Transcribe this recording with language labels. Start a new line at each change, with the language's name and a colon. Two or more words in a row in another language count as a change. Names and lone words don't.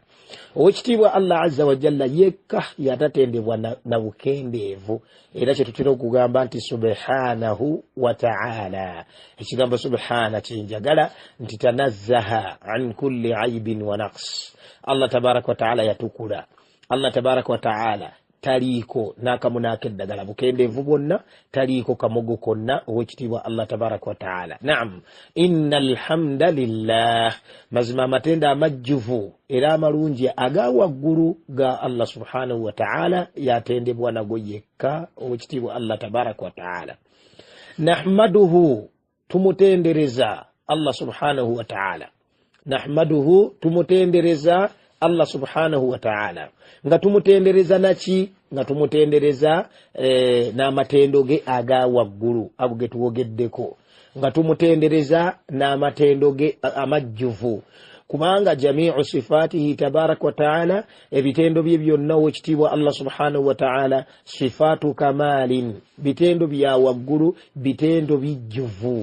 Ganda: Owekitiibwa Allah
Arabic: عز وجل
Ganda: yekka yatatendebwa na bukendeevu, era kye tutera okugamba nti
Arabic: سبحانه وتعالى.
Ganda: Ekigambo subhana kinjagala nti
Arabic: تنزه عن كل عيب ونقص.
Ganda: Allah
Arabic: تبارك وتعالى
Ganda: yatukula. Allah
Arabic: تبارك وتعالى
Ganda: taliiko nakamu nakeddagala bukendeevu bwonna, taliiko kamogo konna owekitiibwa Allah
Arabic: تبارك وتعالى. نعم، إن الحمد لله,
Ganda: mazima amatenda amajjuvu era amalungi aga waggulu ga Allah
Arabic: سبحانه وتعالى
Ganda: yatendebwa nago yekka owekitiibwa Allah
Arabic: تبارك وتعالى.
Ganda: Nahmaduhu, tumutendereza Allah
Arabic: سبحانه وتعالى.
Ganda: Nahmaduhu, tumutendereza Allah
Arabic: سبحانه وتعالى.
Ganda: Nga tumutendereza naki? Nga tumutendereza n'amatendo ge aga waggulu ago ge tuwogeddeko. Nga tumutendereza n'amatendo ge amajjuvu, kubanga
Arabic: جميع صفاته تبارك وتعالى,
Ganda: ebitendo bye byonna owekitiibwa Allah
Arabic: سبحانه وتعالى صفات كمال,
Ganda: bitendo bya waggulu, bitendo bijjuvu.